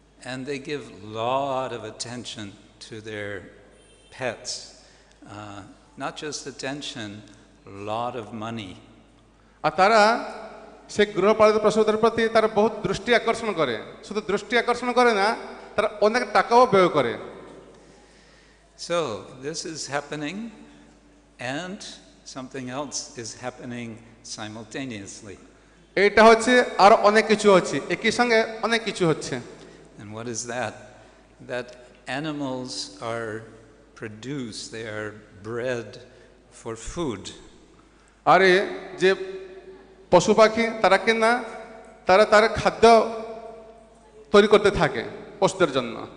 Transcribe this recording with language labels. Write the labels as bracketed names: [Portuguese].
[English] And they give lot of attention to their pets. Not just attention, lot of money. [Bangla] আর তারা সেই গৃহপালিত পশুদের প্রতি তারা বহুত দৃষ্টি আকর্ষণ করে শুধু দৃষ্টি আকর্ষণ করে না তারা অনেক টাকাও ব্যয় করে [English] So this is happening and something else is happening simultaneously. [Bangla] এইটা হচ্ছে আর অনেক কিছু হচ্ছে একই সঙ্গে অনেক কিছু হচ্ছে [English] And what is that? That animals are produced, they are bred for food. [Bangla] আরে যে পশু পাখি তারা কিনা তারা তার খাদ্য তৈরি করতে থাকে পশুদের জন্য